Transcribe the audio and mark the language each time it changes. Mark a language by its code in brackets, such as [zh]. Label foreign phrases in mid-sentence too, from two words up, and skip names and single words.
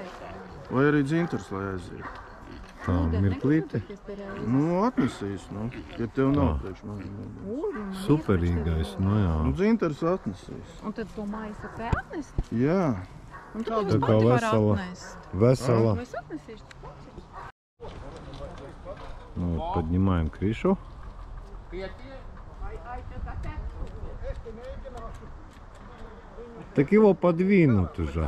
[lv] Vai arī dzintars, lai aiziet. Tā, mirklīte. Nu, atnesīs, ja tev nav priekš man. Superīgais, jā. Nu, dzintars atnesīs. Un tad to maisu te atnest? Jā. Un tad Tā viņus kā pati var vesela. atnest. Vesela. Es atnesīšu. [ru] Ну, вот, поднимаем крышу. Так его подвинут уже.